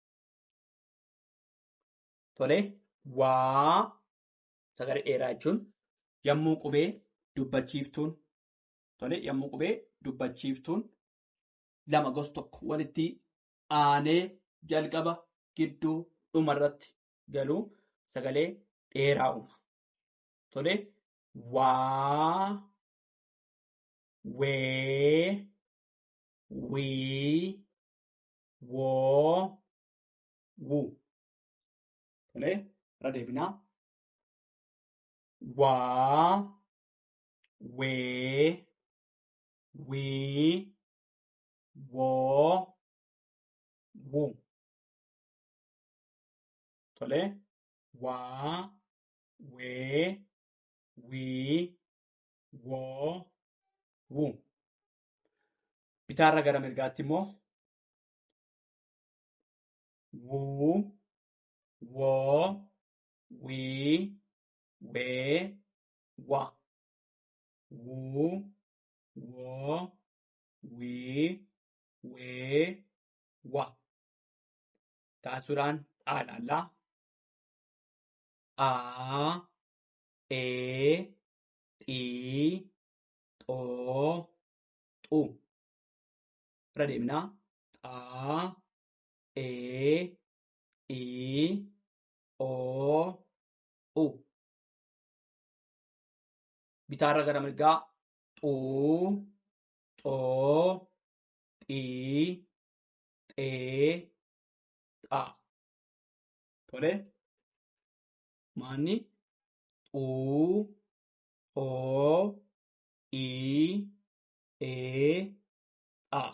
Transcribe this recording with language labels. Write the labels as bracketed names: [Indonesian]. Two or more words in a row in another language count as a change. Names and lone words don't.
[Oromo] Tole, waa sagalee dheeraa jechuun yommuu qubee dubbachiiftuun yommuu qubee dubbachiiftuun lama gosa tokko walitti aanee jalqaba gidduu dhumarratti galuu sagalee dheeraa uuma. Tole, waa, wee, wii, woo, wuu. Tole, irra deebinaa. Waa, wee, wii, woo, wuu. Tole, waa, wee, wii, woo, wuu. Bitaarra gara mirgaatti immoo wuu, woo, wii, wee, wa. Wuu, woo, wii, wee, wa. Taasisuudhaan dhaadhaallaa. Aa, ee, xii, xoo, xuu. Irra deemnaa. Xaa, ee, ii, oo, u. Bitaarra gara mirgaa. Xuu, xoo, xii, xee, xaa. Tole. Maanni xuu, xoo, ii, ee, xaa.